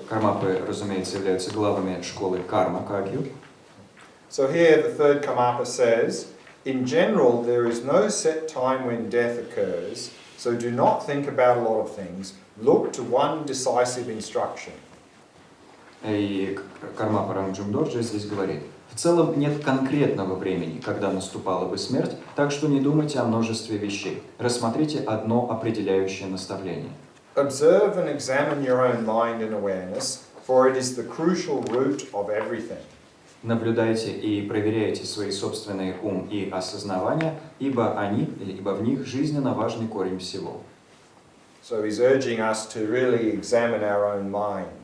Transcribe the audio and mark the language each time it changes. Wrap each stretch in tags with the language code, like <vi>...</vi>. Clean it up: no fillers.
<ru>Кармапы, разумеется, являются главами школы Карма Кагью.</ru> <en>So here the third Karmapa says, "In general, there is no set time when death occurs, so do not think about a lot of things. Look to one decisive instruction."</en> <ru>И Кармапа Ранджунга Дорджи здесь говорит: в целом нет конкретного времени, когда наступала бы смерть, так что не думайте о множестве вещей. Рассмотрите одно определяющее наставление.</ru> <en>Observe and examine your own mind and awareness, for it is the crucial root of everything.</en> <ru>Наблюдайте и проверяйте свои собственные ум и осознавания, ибо в них жизненно важный корень всего.</ru> <en>So he's urging us to really examine our own mind.</en>